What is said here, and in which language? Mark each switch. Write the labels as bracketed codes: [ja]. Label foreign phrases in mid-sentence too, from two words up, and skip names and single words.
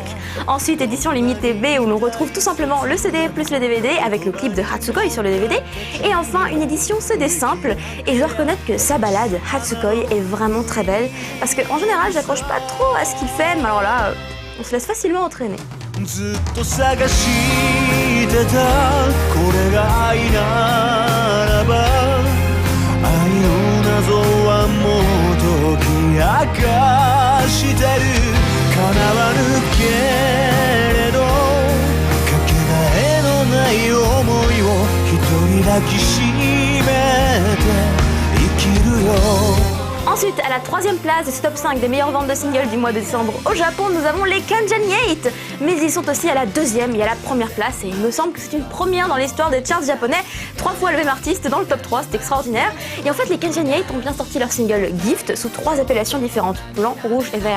[fr] Ensuite édition limitée B où l'on retrouve tout simplement le CD plus le DVD avec le clip de Hatsugoi sur le DVD. Et enfin une édition CD simple, et je dois reconnaître que sa ballade Hatsugoi est vraiment très belle parce qu'en général j'accroche pas trop à ce qu'il fait, mais alors là on se laisse facilement entraîner. [ja] ずっと探してたこれが愛ならば愛の謎はもう解き明かしてる叶わぬけれどかけがえのない想いを一人抱きしめて生きるよ [fr] Ensuite, à la 3e place de ce top 5 des meilleures ventes de singles du mois de décembre au Japon, nous avons les Kanjani 8. Mais ils sont aussi à la 2e et à la 1re place, et il me semble que c'est une première dans l'histoire des charts japonais. 3 fois le même artiste dans le top 3, c'est extraordinaire. Et en fait, les Kanjani 8 ont bien sorti leur single Gift sous 3 appellations différentes, blanc, rouge et vert.